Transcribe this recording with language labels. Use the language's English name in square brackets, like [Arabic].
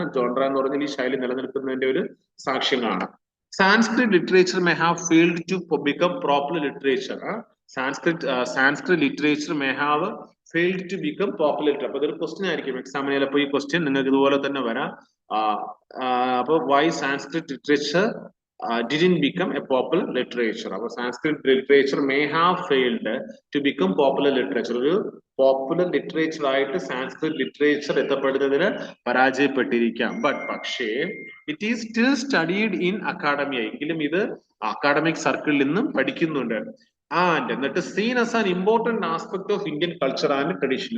[Malayalam] Genre എന്ന് പറഞ്ഞാൽ ഈ ശൈലി നിലനിൽക്കുന്നതിന്റെ ഒരു സാക്ഷ്യങ്ങളാണ്. [English] Sanskrit literature may have failed to become popular literature. Sanskrit literature may have failed to become popular. [Malayalam] അപ്പൊ ഇതൊരു ക്വസ്റ്റ്യൻ ആയിരിക്കും എക്സാമിന്. ചിലപ്പോൾ ഈ ക്വസ്റ്റ്യൻ നിങ്ങൾക്ക് ഇതുപോലെ തന്നെ വരാം. [English] അപ്പൊ why Sanskrit literature didn't become a popular literature. അപ്പൊ Sanskrit literature may have failed to become popular literature. [Malayalam] ഒരു പോപ്പുലർ ലിറ്ററേച്ചർ ആയിട്ട് സാൻസ്ക്രിറ്റ് ലിറ്ററേച്ചർ എത്തപ്പെടുന്നതിന് പരാജയപ്പെട്ടിരിക്കാം. [English] പക്ഷേ it is still studied in academy. [Malayalam] എങ്കിലും ഇത് അക്കാഡമിക് സർക്കിളിൽ നിന്നും പഠിക്കുന്നുണ്ട്. ആൻഡ് എന്നിട്ട് [English] Seen as an important aspect of Indian culture and tradition.